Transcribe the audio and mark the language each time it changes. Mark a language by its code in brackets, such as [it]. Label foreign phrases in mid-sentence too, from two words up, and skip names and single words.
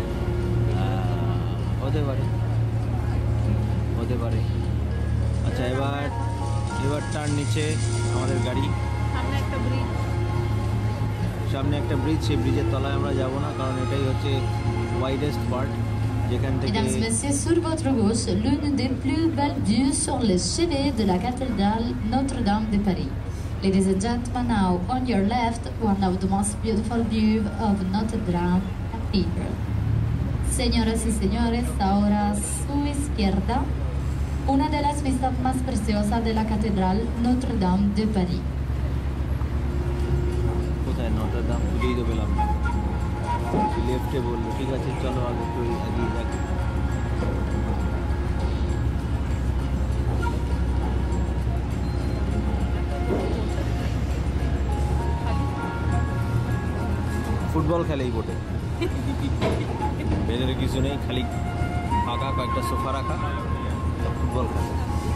[bn] হতে পারে, হতে পারে। আচ্ছা, এবার টার্ন নিচে আমাদের গাড়ি। সামনে একটা ব্রিজ। সামনে একটা ব্রিজ, সেই ব্রিজের তলায় আমরা যাব না, কারণ এটাই হচ্ছে ওয়াইডেস্ট পার্ট, যেখান থেকে [fr] Mesdames et messieurs, sur votre gauche, l'une des plus belles vues sur les chevets de la cathédrale Notre-Dame de Paris. [en] Ladies and gentlemen, now on your left, one of the most beautiful views of Notre-Dame Cathedral. [es] Señoras y señores, ahora a su izquierda, una de las vistas más preciosas de la catedral Notre-Dame de Paris. [bn] কোথায় নটার দাম খুঁজেই তো পেলাম না। লেফটে বললো, ঠিক আছে চলো আগে একটু এগিয়ে যাক। ফুটবল খেলে এই বোটে, ভেতরে কিছু নেই, খালি ফাঁকা কয়েকটা সোফা রাখা, ফুটবল খেলে।